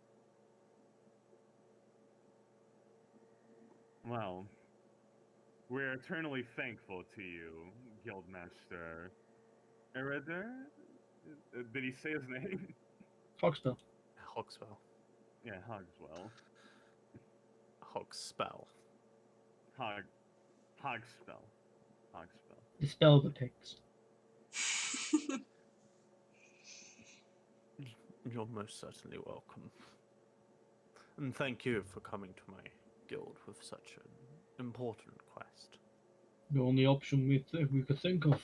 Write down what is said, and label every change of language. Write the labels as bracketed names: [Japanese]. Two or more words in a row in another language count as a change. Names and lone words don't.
[English] Well, we're eternally thankful to you, Guildmaster Erider? Did he say his name? Foxbell. Hogspell. Yeah, Hogswell. Hogspell. Hogspell. Hogspell. Dispel the pigs. You're most certainly welcome. And thank you for coming to my guild with such an important quest. The only option we could think of.